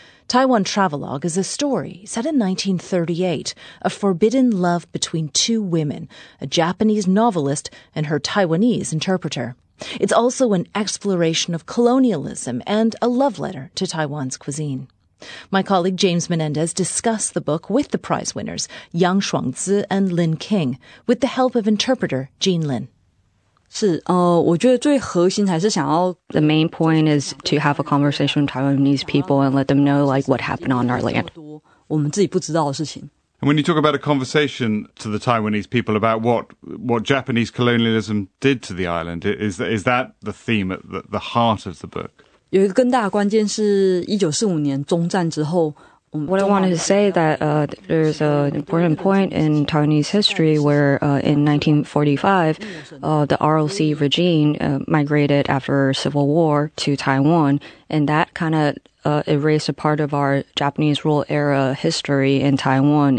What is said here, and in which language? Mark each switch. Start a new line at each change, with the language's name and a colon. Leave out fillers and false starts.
English: Taiwan Travelogue is a story set in 1938, a forbidden love between two women, a Japanese novelist and her Taiwanese interpreter. It's also an exploration of colonialism and a love letter to Taiwan's cuisine. My colleague James Menendez discussed the book with the prize winners, Yang Shuangzi and Lin King, with the help of interpreter Jean Lin.
Chinese: 是，我觉得最核心还是想要。
English: The main point is to have a conversation with Taiwanese people and let them know like what happened on our land.
Chinese: 我们自己不知道的事情。
English: And when you talk about a conversation to the Taiwanese people about what Japanese colonialism did to the island, is that the theme at the heart of the book?
Chinese: 有一个更大的关键是1945年中战之后。
English: What I wanted to say that there's an important point in Taiwanese history where in 1945, the ROC regime migrated after civil war to Taiwan, and that kind of erased a part of our Japanese rule era history in Taiwan.